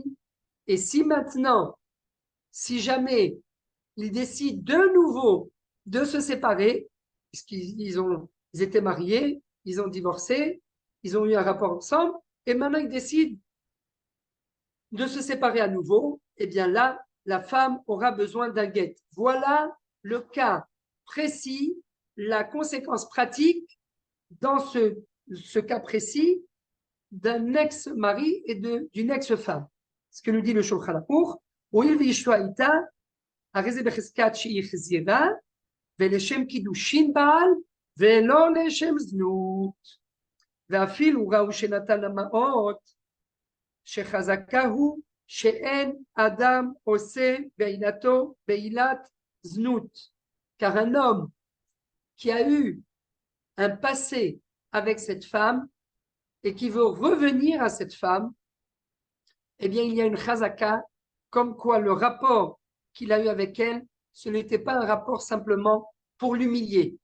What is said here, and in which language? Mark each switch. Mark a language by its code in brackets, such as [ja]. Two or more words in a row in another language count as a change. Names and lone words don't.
[fr] Et si maintenant, si jamais ils décident de nouveau de se séparer, puisqu'ils étaient mariés, ils ont divorcé, ils ont eu un rapport ensemble, et maintenant ils décident de se séparer à nouveau, eh bien là, la femme aura besoin d'un guet. Voilà le cas précis, la conséquence pratique dans ce cas précis d'un ex-mari et d'une ex-femme. Ce que nous dit le Shulchan Aruch, [he] הואיל ואשתו הייתה, הרי זה בחזקת שהיא חזירה, ולשם קידושין בעל, ולא לשם זנות. ואפילו ראו שנתן המעות, שחזקה הוא שאין אדם עושה בעילת זנות. [fr] Car un homme qui a eu un passé avec cette femme et qui veut revenir à cette femme, eh bien, il y a une chazaka, comme quoi le rapport qu'il a eu avec elle, ce n'était pas un rapport simplement pour l'humilier.